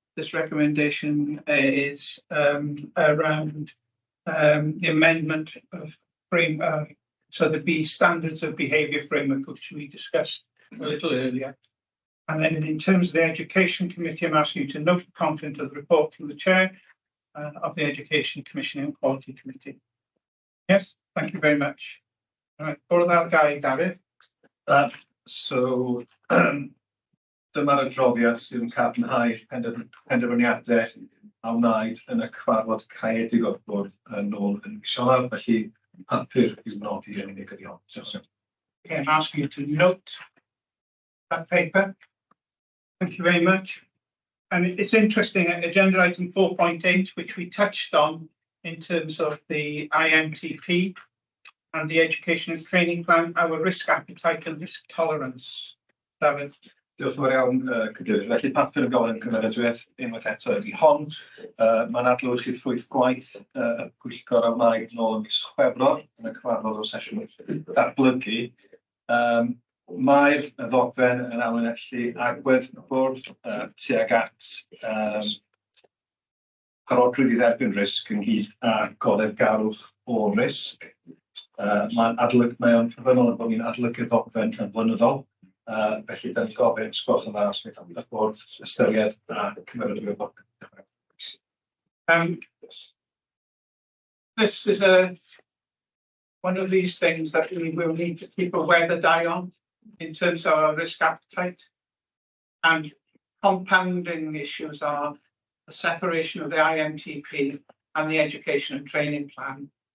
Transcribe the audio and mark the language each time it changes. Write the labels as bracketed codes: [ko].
[en] This recommendation is around the amendment of so the B standards of behaviour framework, which we discussed a little earlier. And then in terms of the Education Committee, I'm asking you to note the content of the report from the Chair of the Education Commission and Quality Committee. Yes, thank you very much. All right, Bwrdd Gareth. [cy] So dyma'r adroddiad sydd yn cadarnhau penderfyniadau a wnaed yn y cyfarfod caeedig o'r bwrdd yn ôl yn mis Ionawr, felly papur i'w nodi yn unigolion. [en] Okay, I'm asking you to note that paper. Thank you very much. And it's interesting, agenda item 4.8, which we touched on in terms of the IMTP and the education and training plan, our risk appetite and risk tolerance. David. [cy] Diolch yn fawr iawn, Cadeirydd. Felly papur yn gofyn cymeradwyaeth unwaith eto ydy hon. Mae'n adlewyrchu ffwyth gwaith y Pwyllgor a wnaed nôl yn mis Chwefror yn y cyfarfod o sesiwn datblygu. Mae'r ddogfen yn amlinellu agwedd y bwrdd tuag at parodrwydd i dderbyn risg ynghyd â goddef garwch o risg. Mae'n ffynnol yn bod ni'n adolygu'r ddogfen yn blynyddol. Felly, da ni'n gofyn sgwrs yn dda os wnaeth y bwrdd ystyried a cymeradwyo'r ddogfen. [en] This is one of these things that we will need to keep a weathered eye on in terms of our risk appetite. And compounding issues are the separation of the IMTP and the education and training plan.